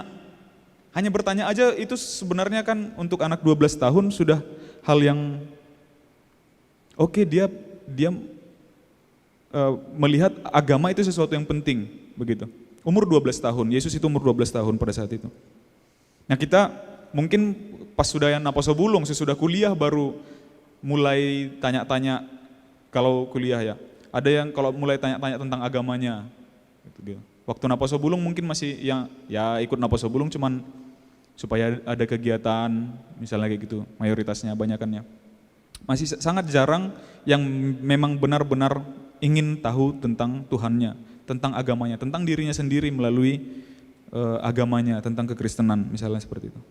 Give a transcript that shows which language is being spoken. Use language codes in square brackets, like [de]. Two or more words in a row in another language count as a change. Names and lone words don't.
[id] Hanya bertanya aja itu sebenarnya kan untuk anak 12 tahun sudah hal yang oke, dia melihat agama itu sesuatu yang penting, begitu. Umur 12 tahun, Yesus itu umur 12 tahun pada saat itu. Nah kita mungkin pas sudah yang [bbc] naposo bulung, [id] sesudah kuliah baru mulai tanya-tanya kalau kuliah ya. Ada yang kalau mulai tanya-tanya tentang agamanya. Gitu. Waktu [bbc] naposo bulung [id] mungkin masih yang ya ikut [bbc] naposo bulung [id] cuman supaya ada kegiatan misalnya kayak gitu, mayoritasnya, banyakannya. Masih sangat jarang yang memang benar-benar ingin tahu tentang Tuhannya, tentang agamanya, tentang dirinya sendiri melalui agamanya, tentang kekristenan misalnya seperti itu.